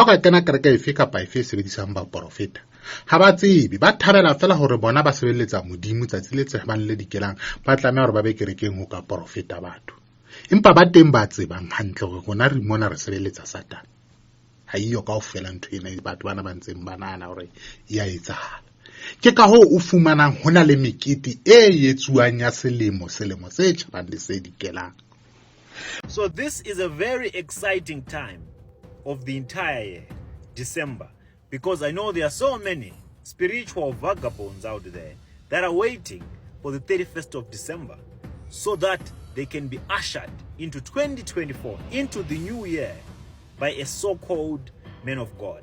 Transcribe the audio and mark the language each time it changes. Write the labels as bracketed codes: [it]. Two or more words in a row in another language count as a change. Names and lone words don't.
[st] go kena kereke efe kapa efe e sebedisang ba profeta ha ba tsebe ba thabela fela hore bona ba sebeletsa modimo tsatsi le tsebang le dikelang ba tlameha hore ba be kerekeng ho ka profeta batho empa ba teng ba tsebang hantle hore rona re mona re sebeletsa Satan ha iyo kaofela ntho ena batho bana ba ntseng ba nahana hore ya etsahala ke ka ho o fumanang hona le mekete e etsuwang ya selemo se tjhabang le se dikelang. [en] So this is a very exciting time of the entire year, December, because I know there are so many spiritual vagabonds out there that are waiting for the 31st of December so that they can be ushered into 2024, into the new year, by a so-called man of God.